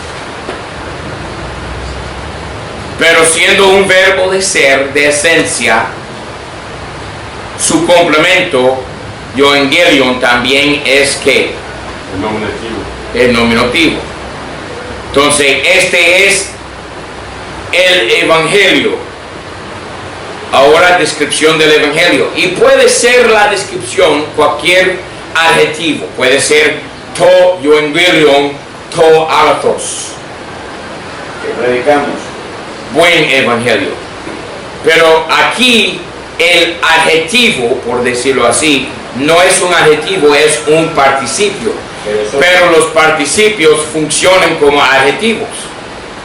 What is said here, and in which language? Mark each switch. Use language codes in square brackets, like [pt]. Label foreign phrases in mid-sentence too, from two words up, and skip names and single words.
[es] Pero siendo un verbo de ser, de esencia, su complemento, evangelion, también es que el nominativo. Entonces, este es el evangelio. Ahora, descripción del evangelio. Y puede ser la descripción cualquier adjetivo. Puede ser [el] τὸ εὐαγγέλιον, τὸ ἀγαθός. [es] Que predicamos. Buen evangelio. Pero aquí el adjetivo, por decirlo así, no es un adjetivo, es un participio. Pero los participios funcionan como adjetivos.